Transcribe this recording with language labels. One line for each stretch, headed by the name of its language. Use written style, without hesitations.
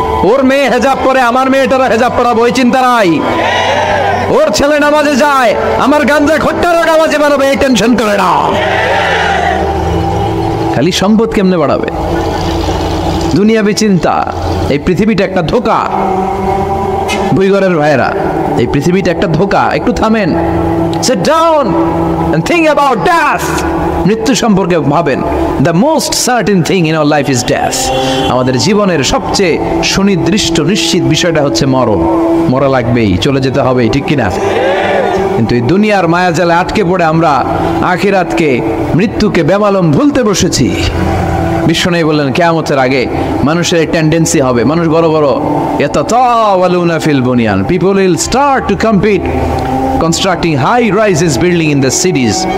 Bangla: ওর মেয়ে হেজাব পরে, আমার মেয়েটারা হেজাব পড়াবো ওই চিন্তা নাই। ওর ছেলে নামাজে যায়, আমার গাঞ্জা খট্টারও নামাজে বাড়াবে এই টেনশন করে না। খালি সম্পদ কেমনে বাড়াবে, দুনিয়াবি চিন্তা। এই পৃথিবীটা একটা ধোঁকা। ভুইগরের ভাইয়েরা, এই পৃথিবীটা একটা ধোঁকা। একটু থামেন,
English: sit down and think about death.
Bangla: মৃত্যু সম্পর্কে ভাবেন।
English: The most certain thing in our life is death.
Bangla: আমাদের জীবনের সবচেয়ে সুনির্দিষ্ট নিশ্চিত বিষয়টা হচ্ছে মরণ। মরা লাগবেই, চলে যেতে হবেই, ঠিক কিনা? কিন্তু এই দুনিয়ার মায়াজালে আটকে পড়ে আমরা আখিরাতকে, মৃত্যুকে বেমালুম ভুলতে বসেছি। বিশ্বনবী বললেন কিয়ামতের আগে মানুষের এই টেন্ডেন্সি হবে, মানুষ বড় বড়
Arabic: ইয়াতাতাওয়ালুনা ফিল বুনিয়ান,
English: People will start to compete constructing high rises building in the cities.